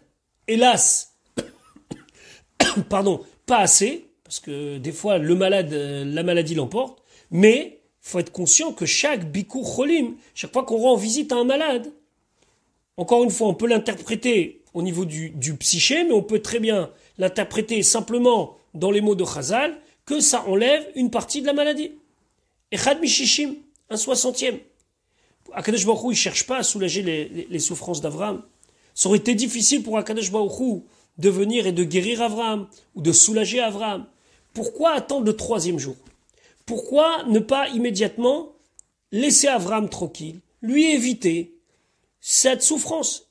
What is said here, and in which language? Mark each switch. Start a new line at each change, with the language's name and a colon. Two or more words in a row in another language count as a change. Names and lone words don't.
French: Hélas, pardon, pas assez, parce que des fois, le malade, la maladie l'emporte, mais il faut être conscient que chaque
Hebrew: ביקור חולים,
French: chaque fois qu'on rend visite à un malade, encore une fois, on peut l'interpréter au niveau du psyché, mais on peut très bien l'interpréter simplement dans les mots de Chazal, que ça enlève une partie de la maladie.
Hebrew: אחד משישים,
French: 1/60.
Hebrew: הקדוש ברוך הוא,
French: il cherche pas à soulager les souffrances d'Avraham. Ça aurait été difficile pour
Hebrew: הקדוש ברוך הוא
French: de venir et de guérir Avraham, ou de soulager Avraham. Pourquoi attendre le 3e jour? Pourquoi ne pas immédiatement laisser Avram tranquille, lui éviter cette souffrance.